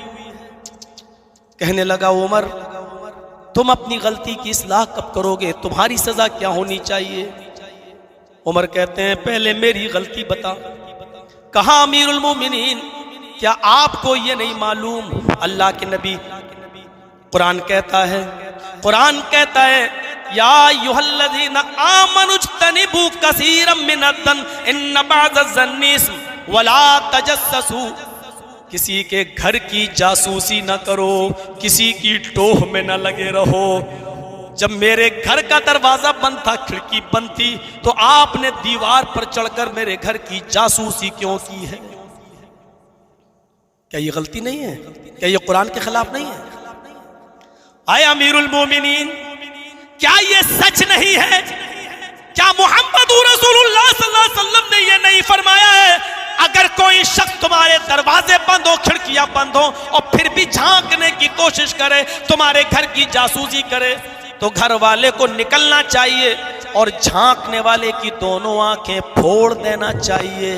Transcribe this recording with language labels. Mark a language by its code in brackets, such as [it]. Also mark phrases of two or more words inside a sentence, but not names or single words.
[hi] कहने लगा उमर तुम अपनी गलती की इस्लाह कब करोगे, तुम्हारी सजा क्या होनी चाहिए। उमर कहते हैं पहले मेरी गलती बता। कहा अमीरुल मोमिनीन क्या आपको ये नहीं मालूम, अल्लाह के नबी कुरान कहता है [ar] يا أيها الذين آمنوا اجتنبوا كثيرا من الظن إن بعض الظن إثم ولا تجسسوا. [hi] किसी के घर की जासूसी न करो, किसी की टोह में न लगे रहो। जब मेरे घर का दरवाजा बंद था, खिड़की बंद थी, तो आपने दीवार पर चढ़कर मेरे घर की जासूसी क्यों की है। क्या ये गलती नहीं है? क्या ये कुरान के खिलाफ नहीं है? आए अमीरुल मोमिनीन क्या ये सच नहीं है? क्या मोहम्मद रसूलुल्लाह [ar] صلى الله عليه وسلم [hi] ने ये नहीं फरमाया है अगर कोई शख्स तुम्हारे दरवाजे बंद हो, खिड़कियां बंद हो और फिर भी झांकने की कोशिश करे, तुम्हारे घर की जासूसी करे, तो घर वाले को निकलना चाहिए और झांकने वाले की दोनों आंखें फोड़ देना चाहिए।